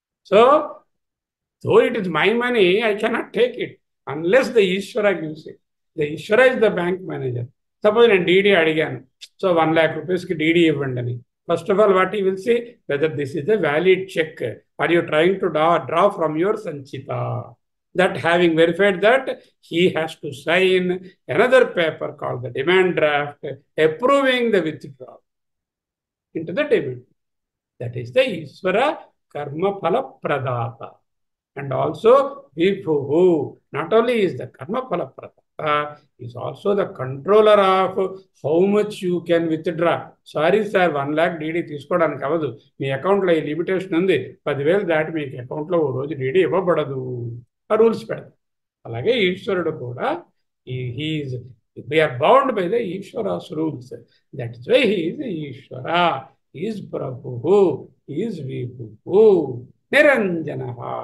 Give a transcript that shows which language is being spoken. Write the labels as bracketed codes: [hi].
[en] So though it is my money, I cannot take it unless the Ishvara gives it. The Ishvara is the bank manager. [te] Suppose నేను DD అడిగాను, so ₹1,00,000 DD ఇవ్వండి అని. [en] First of all what you will see, whether this is a valid cheque, or you trying to draw from your sanchita. That having verified that, he has to sign another paper called the demand draft, approving the withdrawal into the debit. That is the Ishvara Karma Phala Pradata. And also Vibhu, not only is the Karma Phala Pradata, is also the controller of how much you can withdraw. Sorry sir, [te] 1 lakh DD తీసుకోవడానికి అవ్వదు, మీ అకౌంట్లో ఈ limitation ఉంది, 10,000 దాటి మీకు అకౌంట్లో ఓ రోజు DD ఇవ్వబడదు, ఆ రూల్స్ పెడతారు. అలాగే ఈశ్వరుడు కూడా [en] We're bound by the Ishvara's rules. That is why he is Ishvara, is Prabhu, is Vibhu Niranjana.